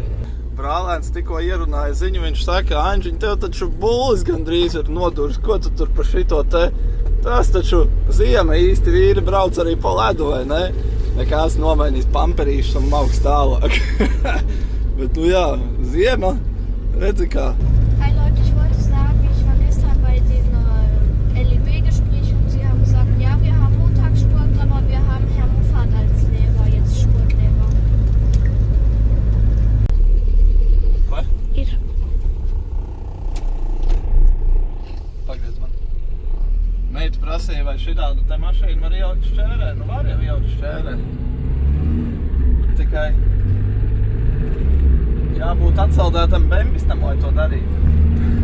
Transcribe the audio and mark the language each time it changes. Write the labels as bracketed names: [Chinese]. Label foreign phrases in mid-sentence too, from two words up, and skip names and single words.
[Latvian] Brālēns tikko ierunāja ziņu, viņš saka, Anžiņ, tev taču bullis gandrīz ir noduris, ko tu tur pa šito te? Tas taču ziema īsti vīri brauc arī pa ledu, vai ne? Nekās nomainīs pamperīšus un mauks tālāk. Bet nu jā, ziema, redzi kā. [German] Hi Leute, ich wollte sagen, ich war gestern bei den LEB-Gesprächen und sie haben gesagt, ja, wir haben Montagssport, aber wir haben Herr Muffat als Lehrer, jetzt Sportlehrer. [Latvian] Vai? Ir. Pagriez man. Meita prasīja, vai šitādu te mašīnu var ielikt šķērē? Nu var jau ielikt šķērē. Tikai jābūt atsaldētam bembistam, lai to darītu.